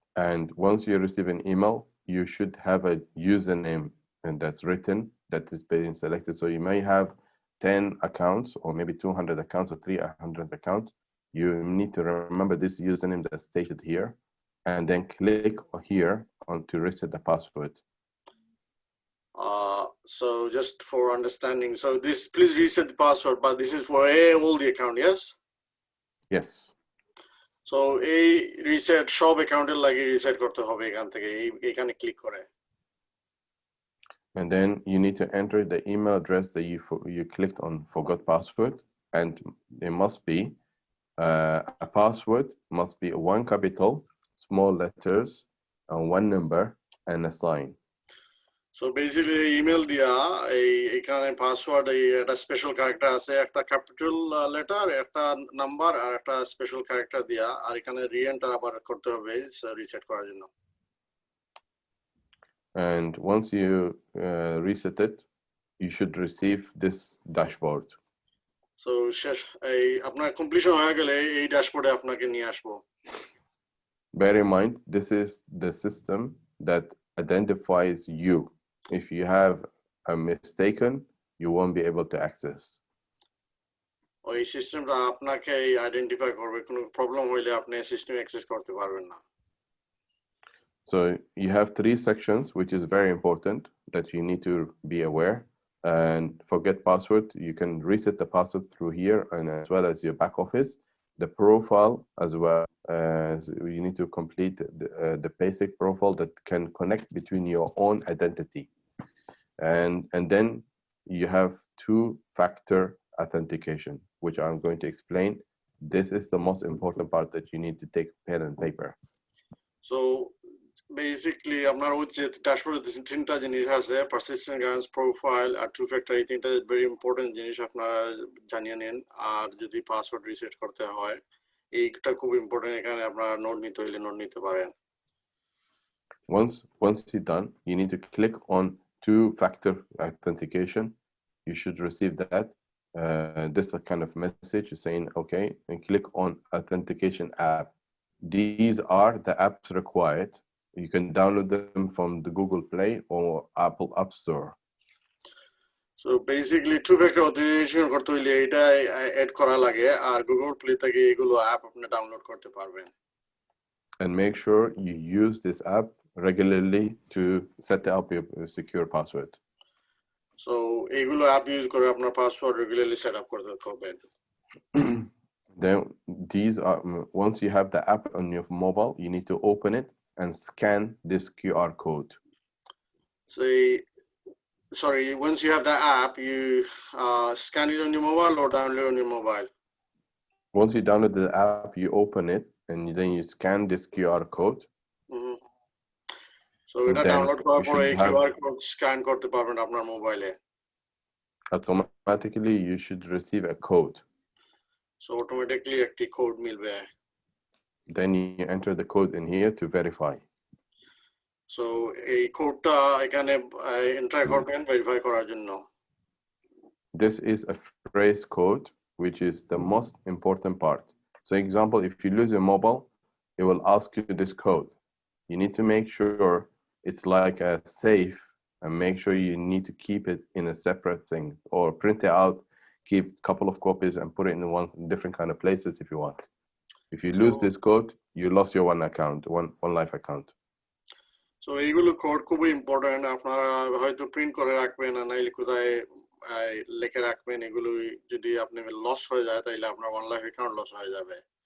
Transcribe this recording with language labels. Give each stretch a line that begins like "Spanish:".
English: And once you receive an email, you should have a username, and that's written, that is being selected. So you may have 10 accounts, or maybe 200 accounts, or 300 accounts. You need to remember this username that's stated here, and then click here to reset the password. So just for understanding, so this, please reset the password, but this is for all the account, yes? Yes.
Bangla: So এই reset সব অ্যাকাউন্টের লাগে reset করতে হবে এখান থেকে, এখানে click করে।
English: And then you need to enter the email address that you clicked on forgot password, and it must be a password must be one capital, small letters, and one number and a sign.
Bangla: So basically email দিয়া এখানে password একটা special character আছে, একটা capital letter, একটা number আর একটা special character দিয়া, আর এখানে রি-এন্টার আবার করতে হবে রিসেট করার জন্য।
English: And once you reset it, you should receive this dashboard.
Bangla: So শেষ এই আপনার কমপ্লিশন হয়ে গেলে এই ড্যাশবোর্ডে আপনাকে নিয়ে আসবো।
English: Bear in mind, this is the system that identifies you. If you have a mistaken, you won't be able to access.
Bangla: ওই সিস্টেমটা আপনাকে আইডেন্টিফাই করবে, কোনো প্রবলেম হইলে আপনি সিস্টেম অ্যাক্সেস করতে পারবেন না।
English: So you have 3 sections, which is very important that you need to be aware. And forget password, you can reset the password through here, and as well as your back office. The profile as well, as you need to complete the basic profile that can connect between your own identity. And then you have 2-factor authentication, which I'm going to explain. This is the most important part that you need to take pen and paper.
Bangla: So basically আপনার হচ্ছে ড্যাশবোর্ডে তিনটা জিনিস আছে, persistent guidance, profile আর two factor. এই তিনটা very important জিনিস আপনারা জানিয়ে নেন। আর যদি পাসওয়ার্ড রিসেট করতে হয়, এইটা খুব ইম্পর্টেন্ট, এখানে আপনারা নোট নিতে হইলে নোট নিতে পারেন।
English: Once you're done, you need to click on 2-factor authentication. You should receive that. This kind of message saying, okay, and click on authentication app. These are the apps required. You can download them from the Google Play or Apple App Store.
Bangla: So basically two-factor authentication করতে হইলে এটা add করা লাগে, আর Google play থেকে এগুলো app আপনি download করতে পারবেন।
English: And make sure you use this app regularly to set up your secure password.
Bangla: So এগুলো অ্যাপ ইউজ করে আপনার পাসওয়ার্ড রেগুলারলি সেট আপ করতে পারবেন।
English: Then these are, once you have the app on your mobile, you need to open it and scan this QR code. Sorry, once you have the app, you scan it on your mobile or download on your mobile? Once you download the app, you open it and then you scan this QR code.
Bangla: So এটা download করার পরে এই QR code scan করতে পারবেন আপনার মোবাইলে।
English: Automatically, you should receive a code.
Bangla: So automatically একটি code মিলবে।
English: Then you enter the code in here to verify.
Bangla: So এই কোডটা এখানে এন্টার করবেন ভেরিফাই করার জন্য।
English: This is a phrase code which is the most important part. So example, if you lose your mobile, it will ask you this code. You need to make sure it's like a safe, and make sure you need to keep it in a separate thing, or print it out, keep a couple of copies and put it in one different kind of places if you want. If you lose this code, you lost your one account, one life account.
Bangla: So এইগুলো code খুবই important, আপনারা হয়তো print করে রাখবেন আর নাইলে কোথায় লিখে রাখবেন। এগুলো যদি আপনি লস হয়ে যায় তাহলে আপনার ওয়ান লাইফ অ্যাকাউন্ট লস হয়ে যাবে।